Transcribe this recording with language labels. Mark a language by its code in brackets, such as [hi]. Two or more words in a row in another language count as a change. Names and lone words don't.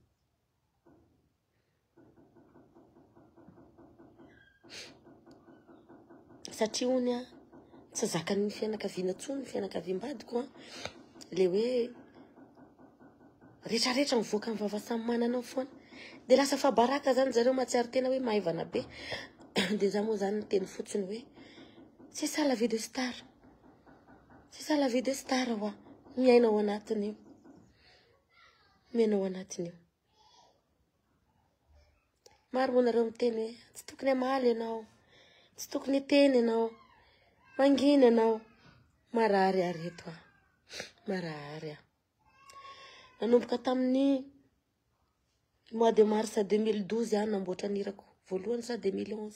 [mg] Satria hony tsy zakany fianakaviana tsony, fianakaviam-badiko le hoe rehetrarehetra mivoaka amin'ny vava samy mananao foana. De lasa fa baraka zany zareo matsiaro tena hoe maivana be. De za moa zany teny fotsiny hoe [fr] c'est ça la vie de star. C'est ça la vie de star wa. [mg] Miaina ao anatiny io. Miaina ao anatiny io. Maro moa nareo miteny hoe tsy tokony hamaly ianao. Tsy tokony hiteny ianao. Mangina ianao. Marary areto Marary nanomboka tamin'ny [fr] mois de mars [mg] 2012 namboatra nirako voalohany sa 2011.